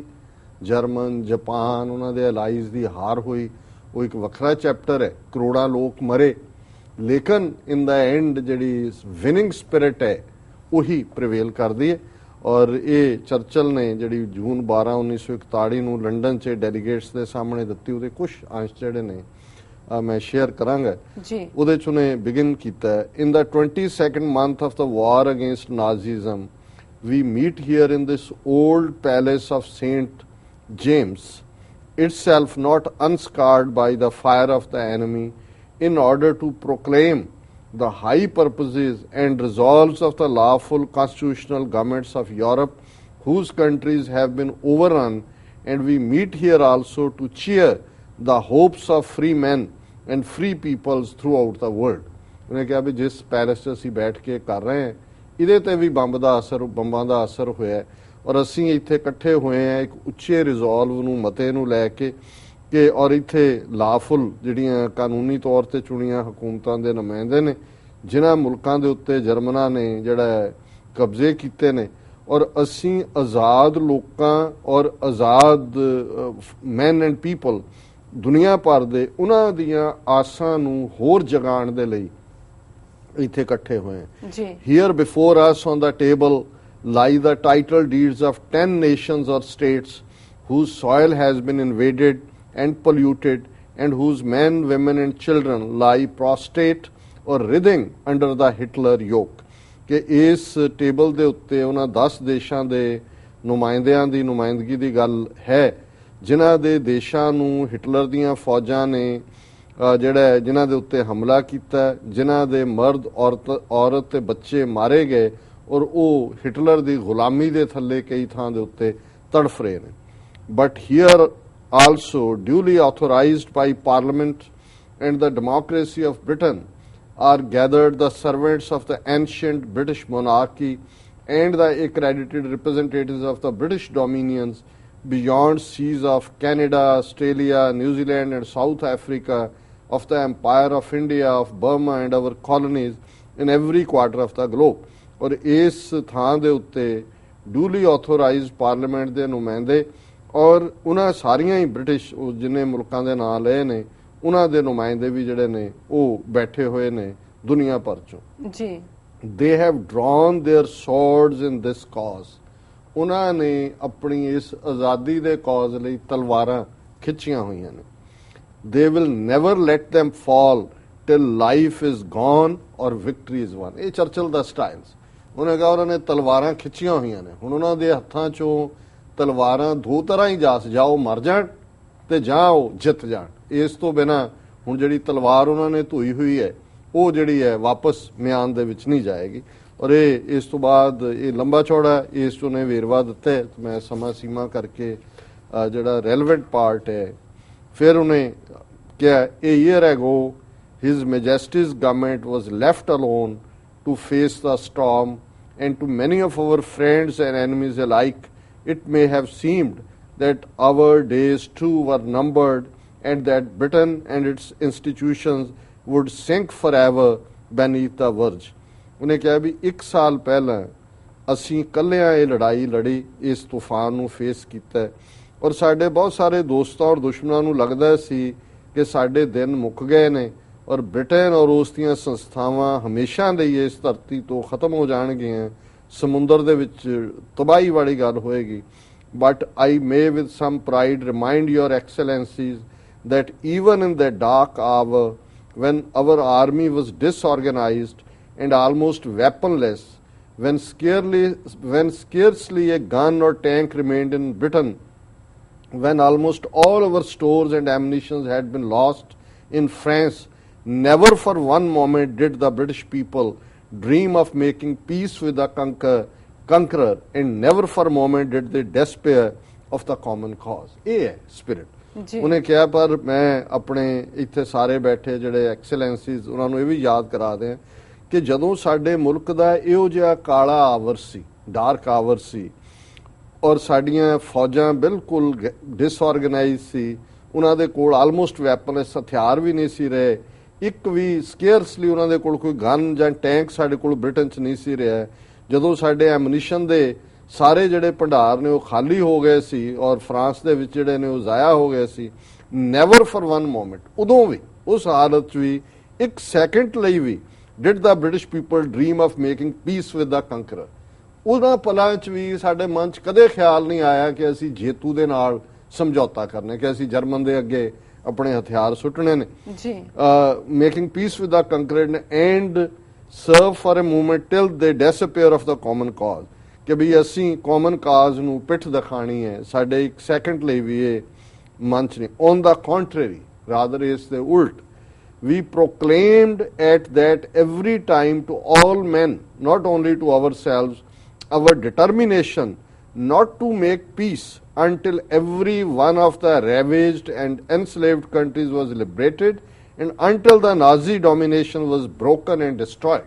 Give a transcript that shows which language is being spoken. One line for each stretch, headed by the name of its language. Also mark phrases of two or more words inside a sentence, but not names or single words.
Punjabi: ਜਰਮਨ, ਜਾਪਾਨ, ਉਹਨਾਂ ਦੇ ਅਲਾਈਜ਼ ਦੀ ਹਾਰ ਹੋਈ, ਉਹ ਇੱਕ ਵੱਖਰਾ ਚੈਪਟਰ ਹੈ, ਕਰੋੜਾਂ ਲੋਕ ਮਰੇ, ਲੇਕਿਨ
English: in the end
Punjabi: ਜਿਹੜੀ
English: winning spirit
Punjabi: ਹੈ ਉਹੀ ਪ੍ਰੀਵੇਲ ਕਰਦੀ ਹੈ। ਔਰ ਇਹ ਚਰਚਲ ਨੇ ਜਿਹੜੀ ਜੂਨ 12 1941 ਨੂੰ ਲੰਡਨ 'ਚ ਡੈਲੀਗੇਟਸ ਦੇ ਸਾਹਮਣੇ ਦਿੱਤੀ, ਉਹਦੇ ਕੁਝ ਅੰਸ਼ ਜਿਹੜੇ ਨੇ ਮੈਂ ਸ਼ੇਅਰ ਕਰਾਂਗਾ ਜੀ। ਉਹਦੇ 'ਚ ਉਹਨੇ ਬਿਗਿਨ ਕੀਤਾ,
English: in the 22nd month of the war against Nazism we meet here in this old palace of St. James, itself not unscarred by the fire of the enemy, in order to proclaim the high purposes and resolves of the lawful constitutional governments of Europe, whose countries have been overrun, and we meet here also to cheer the hopes of free men and free peoples throughout the world.
Punjabi: ਉਹਨੇ ਕਿਹਾ ਵੀ ਜਿਸ ਪੈਲਸ 'ਚ ਅਸੀਂ ਬੈਠ ਕੇ ਕਰ ਰਹੇ ਹਾਂ ਇਹਦੇ ਤੇ ਵੀ ਬੰਬਾਂ ਦਾ ਅਸਰ ਹੋਇਆ, ਔਰ ਅਸੀਂ ਇੱਥੇ ਇਕੱਠੇ ਹੋਏ ਹਾਂ ਇੱਕ ਉੱਚੇ ਰਿਜ਼ੋਲਵ ਨੂੰ, ਮਤੇ ਨੂੰ ਲੈ ਕੇ ਕਿ ਔਰ ਇੱਥੇ ਲਾਫੁਲ ਜਿਹੜੀਆਂ ਕਾਨੂੰਨੀ ਤੌਰ ਤੇ ਚੁਣੀਆਂ ਹਕੂਮਤਾਂ ਦੇ ਨੁਮਾਇੰਦੇ ਨੇ, ਜਿਨ੍ਹਾਂ ਮੁਲਕਾਂ ਦੇ ਉੱਤੇ ਜਰਮਨਾਂ ਨੇ ਜਿਹੜਾ ਕਬਜ਼ੇ ਕੀਤੇ ਨੇ, ਔਰ ਅਸੀਂ ਆਜ਼ਾਦ ਲੋਕਾਂ ਔਰ ਆਜ਼ਾਦ
English: men and people
Punjabi: ਦੁਨੀਆ ਭਰ ਦੇ ਉਹਨਾਂ ਦੀਆਂ ਆਸਾਂ ਨੂੰ ਹੋਰ ਜਗਾਉਣ ਦੇ ਲਈ ਇੱਥੇ ਇਕੱਠੇ ਹੋਏ ਜੀ।
English: Here before us on the table lie the title deeds of 10 nations or states whose soil has been invaded and polluted, and whose men, women and children lie prostrate or writhing under the Hitler yoke।
Punjabi: ਕਿ ਇਸ ਟੇਬਲ ਦੇ ਉੱਤੇ ਉਹਨਾਂ 10 ਦੇਸ਼ਾਂ ਦੇ ਨੁਮਾਇੰਦਿਆਂ ਦੀ ਨੁਮਾਇੰਦਗੀ ਦੀ ਗੱਲ ਹੈ, ਜਿਨ੍ਹਾਂ ਦੇ ਦੇਸ਼ਾਂ ਨੂੰ ਹਿਟਲਰ ਦੀਆਂ ਫੌਜਾਂ ਨੇ ਜਿਹੜਾ ਜਿਨ੍ਹਾਂ ਦੇ ਉੱਤੇ ਹਮਲਾ ਕੀਤਾ, ਜਿਨ੍ਹਾਂ ਦੇ ਮਰਦ, ਔਰਤ ਤੇ ਬੱਚੇ ਮਾਰੇ ਗਏ, ਔਰ ਉਹ ਹਿਟਲਰ ਦੀ ਗੁਲਾਮੀ ਦੇ ਥੱਲੇ ਕਈ ਥਾਂ ਦੇ ਉੱਤੇ ਤੜਫ ਰਹੇ ਨੇ।
English: but here also duly authorized by Parliament and the democracy of Britain are gathered the servants of the ancient British monarchy and the accredited representatives of the British dominions beyond seas of Canada, Australia, New Zealand and South Africa, of the Empire of India, of Burma and our colonies in every quarter of the globe।
Punjabi: और इस ਥਾਂ ਦੇ ਉੱਤੇ
English: duly authorized Parliament
Punjabi: ਦੇ ਨੁਮਾਇੰਦੇ ਔਰ ਉਹਨਾਂ ਸਾਰੀਆਂ ਹੀ ਬ੍ਰਿਟਿਸ਼ ਜਿੰਨੇ ਮੁਲਕਾਂ ਦੇ ਨਾਂ ਲਏ ਨੇ ਉਹਨਾਂ ਦੇ ਨੁਮਾਇੰਦੇ ਵੀ ਜਿਹੜੇ ਨੇ ਉਹ ਬੈਠੇ ਹੋਏ ਨੇ ਦੁਨੀਆ ਭਰ ਚੋਂ ਜੀ।
English: they have drawn their swords in this cause,
Punjabi: ਉਹਨਾਂ ਨੇ ਆਪਣੀ ਇਸ ਆਜ਼ਾਦੀ ਦੇ ਕਾਜ਼ ਲਈ ਤਲਵਾਰਾਂ ਖਿੱਚੀਆਂ ਹੋਈਆਂ ਨੇ।
English: they will never let them fall till life is gone or victory is won।
Punjabi: ਇਹ ਚਰਚਲ ਦਾ ਸਟਾਈਲ। ਉਹਨੇ ਕਿਹਾ ਉਹਨਾਂ ਨੇ ਤਲਵਾਰਾਂ ਖਿੱਚੀਆਂ ਹੋਈਆਂ ਨੇ, ਹੁਣ ਉਹਨਾਂ ਦੇ ਹੱਥਾਂ ਚੋਂ ਤਲਵਾਰਾਂ ਦੋ ਤਰ੍ਹਾਂ ਹੀ ਜਾਂ ਉਹ ਮਰ ਜਾਣ ਤੇ ਜਾਂ ਉਹ ਜਿੱਤ ਜਾਣ। ਇਸ ਤੋਂ ਬਿਨਾਂ ਹੁਣ ਜਿਹੜੀ ਤਲਵਾਰ ਉਹਨਾਂ ਨੇ ਧੋਈ ਹੋਈ ਹੈ ਉਹ ਜਿਹੜੀ ਹੈ ਵਾਪਸ ਮਿਆਨ ਦੇ ਵਿੱਚ ਨਹੀਂ ਜਾਏਗੀ। ਔਰ ਇਹ ਇਸ ਤੋਂ ਬਾਅਦ ਇਹ ਲੰਬਾ ਚੌੜਾ ਇਸ ਤੋਂ ਨੇ ਵੇਰਵਾ ਦਿੱਤਾ ਹੈ। ਮੈਂ ਸਮਾਂ ਸੀਮਾ ਕਰਕੇ ਜਿਹੜਾ
English: relevant part
Punjabi: ਹੈ ਫਿਰ ਉਹਨੇ ਕਿਹਾ
English: a year ago his majesty's government was left alone to face the storm, and to many of our friends and enemies alike it may have seemed that our days too were numbered and that Britain and its institutions would sink forever beneath the verge।
Punjabi: ਉਹਨੇ ਕਿਹਾ ਵੀ 1 ਸਾਲ ਪਹਿਲਾਂ ਅਸੀਂ ਇਕੱਲਿਆਂ ਇਹ ਲੜਾਈ ਲੜੀ, ਇਸ ਤੂਫਾਨ ਨੂੰ ਫੇਸ ਕੀਤਾ ਔਰ ਸਾਡੇ ਬਹੁਤ ਸਾਰੇ ਦੋਸਤਾਂ ਔਰ ਦੁਸ਼ਮਣਾਂ ਨੂੰ ਲੱਗਦਾ ਸੀ ਕਿ ਸਾਡੇ ਦਿਨ ਮੁੱਕ ਗਏ ਨੇ ਔਰ ਬ੍ਰਿਟੇਨ ਔਰ ਉਸ ਦੀਆਂ ਸੰਸਥਾਵਾਂ ਹਮੇਸ਼ਾ ਲਈ ਇਸ ਧਰਤੀ ਤੋਂ ਖਤਮ ਹੋ ਜਾਣਗੀਆਂ, ਸਮੁੰਦਰ ਦੇ ਵਿੱਚ ਤਬਾਹੀ ਵਾਲੀ ਗੱਲ ਹੋਏਗੀ।
English: But I may with some pride remind your excellencies that even in that dark hour when our army was disorganized and almost weaponless, when scarcely a gun or tank remained in Britain, when almost all our stores and ammunition had been lost in France, never for one moment did the British people dream of making peace with the conqueror, and never for a moment did they despair of the common cause।
Punjabi: ਇਹ ਹੈ ਸਪਿਰਿਟ। ਉਹਨੇ ਕਿਹਾ ਪਰ ਮੈਂ ਆਪਣੇ ਇੱਥੇ ਸਾਰੇ ਬੈਠੇ ਜਿਹੜੇ ਐਕਸਲੈਂਸੀਜ਼ ਉਹਨਾਂ ਨੂੰ ਇਹ ਵੀ ਯਾਦ ਕਰਾ ਦਿਆਂ ਕਿ ਜਦੋਂ ਸਾਡੇ ਮੁਲਕ ਦਾ ਇਹੋ ਜਿਹਾ ਕਾਲਾ ਆਵਰ ਸੀ,
English: dark hour
Punjabi: ਸੀ ਔਰ ਸਾਡੀਆਂ ਫੌਜਾਂ ਬਿਲਕੁਲ ਡਿਸਆਰਗੇਨਾਈਜ਼ ਸੀ, ਉਹਨਾਂ ਦੇ ਕੋਲ
English: almost weapons
Punjabi: ਹਥਿਆਰ ਵੀ ਨਹੀਂ ਸੀ ਰਹੇ, ਇੱਕ ਵੀ ਸਕੇਅਰਸਲੀ ਉਹਨਾਂ ਦੇ ਕੋਲ ਕੋਈ ਗਨ ਜਾਂ ਟੈਂਕ ਸਾਡੇ ਕੋਲ ਬ੍ਰਿਟਨ 'ਚ ਨਹੀਂ ਸੀ ਰਿਹਾ, ਜਦੋਂ ਸਾਡੇ ਐਮੂਨੀਸ਼ਨ ਦੇ ਸਾਰੇ ਜਿਹੜੇ ਭੰਡਾਰ ਨੇ ਉਹ ਖਾਲੀ ਹੋ ਗਏ ਸੀ ਔਰ ਫਰਾਂਸ ਦੇ ਵਿੱਚ ਜਿਹੜੇ ਨੇ ਉਹ ਜ਼ਾਇਆ ਹੋ ਗਏ ਸੀ,
English: never for one moment,
Punjabi: ਉਦੋਂ ਵੀ ਉਸ ਹਾਲਤ 'ਚ ਵੀ 1 ਸੈਕਿੰਡ ਲਈ ਵੀ
English: did the British people dream of making peace with the conqueror।
Punjabi: ਉਹਨਾਂ ਪਲਾਂ 'ਚ ਵੀ ਸਾਡੇ ਮਨ 'ਚ ਕਦੇ ਖਿਆਲ ਨਹੀਂ ਆਇਆ ਕਿ ਅਸੀਂ ਜੇਤੂ ਦੇ ਨਾਲ ਸਮਝੌਤਾ ਕਰਨਾ, ਕਿ ਅਸੀਂ ਜਰਮਨ ਦੇ ਅੱਗੇ ਆਪਣੇ ਹਥਿਆਰ ਸੁੱਟਣੇ ਨੇ ਜੀ।
English: making peace with the conquered and serve for a moment till they disappear of the common cause,
Punjabi: ਕਿ ਵੀ ਅਸੀਂ
English: common cause
Punjabi: ਨੂੰ ਪਿੱਠ ਦਿਖਾਣੀ ਹੈ, ਸਾਡੇ 1 ਸੈਕਿੰਡ ਲਈ ਵੀ ਇਹ ਮਨ 'ਚ ਨਹੀਂ।
English: on the contrary, rather
Punjabi: ਇਸ ਦੇ ਉਲਟ,
English: we proclaimed at that every time to all men, not only to ourselves, our determination not to make peace until every one of the ravaged and enslaved countries was liberated and until the Nazi domination was broken and destroyed।